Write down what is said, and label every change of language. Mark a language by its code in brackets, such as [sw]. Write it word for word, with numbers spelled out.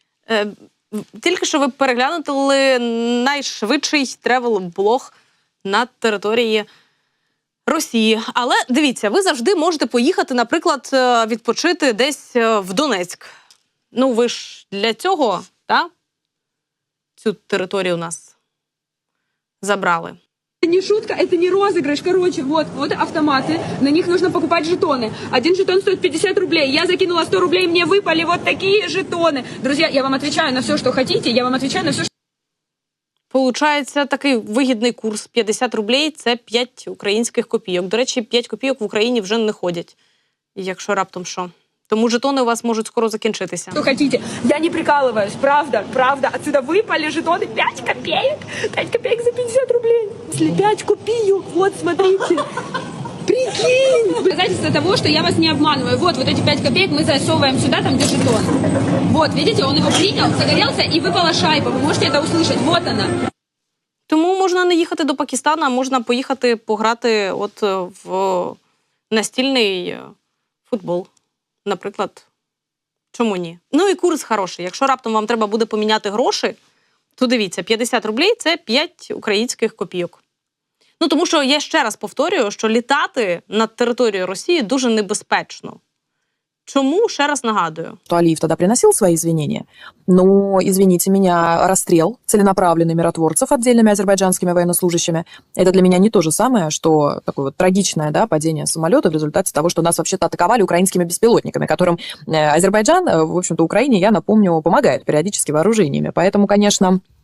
[uk] е, Тільки що ви переглянули найшвидший тревел-блог на території Росії. Але дивіться, ви завжди можете поїхати, наприклад, відпочити десь в Донецьк. Ну, ви ж для цього, так? Цю територію у нас забрали. [ru] Это не шутка, это не розыгрыш. Короче, вот, вот автоматы, на них нужно покупать жетоны. Один жетон стоит пятьдесят рублей, я закинула сто рублей, мне выпали вот такие жетоны. Друзья, я вам отвечаю на все, что хотите, я вам отвечаю на все, что... [uk] Получається такий вигідний курс. п'ятдесят рублей – це п'ять українських копійок. До речі, п'ять копійок в Україні вже не ходять, якщо раптом що. Тому жетони у вас можуть скоро закінчитися. Що хотіте? Я не прикалуюсь. Правда, правда. [ru] Отсюда [uk] випали жетони п'ять копійок. п'ять копійок за п'ятдесят рублей. [ru] Если [uk] п'ять копійок, [ru] вот, смотрите. Прикинь! Доказательство того, что я вас не обманываю. Вот, вот эти пять копеек мы засовываем сюда, там, где жетон. Вот, видите, он его принял, загорелся и выпала шайба. Вы можете это услышать. Вот она. [uk] Тому можна не їхати до Пакистану, а можна поїхати пограти от в настільний футбол. Наприклад, чому ні? Ну і курс хороший. Якщо раптом вам треба буде поміняти гроші, то дивіться, п'ятдесят рублей – це п'ять українських копійок. Ну, тому що я ще раз повторюю, що літати над територією Росії дуже небезпечно. Чому? Ще раз нагадую. [ru] Алиев тогда приносил свои извинения. Но, извините меня, расстрел целенаправленный миротворцев отдельными азербайджанскими военнослужащими, это для меня не то же самое, что такое вот трагичное, да, падение самолета в результате того, что нас вообще-то атаковали украинскими беспилотниками, которым Азербайджан, в общем-то, Украине, я напомню, помогает периодически вооружениями. Поэтому, конечно...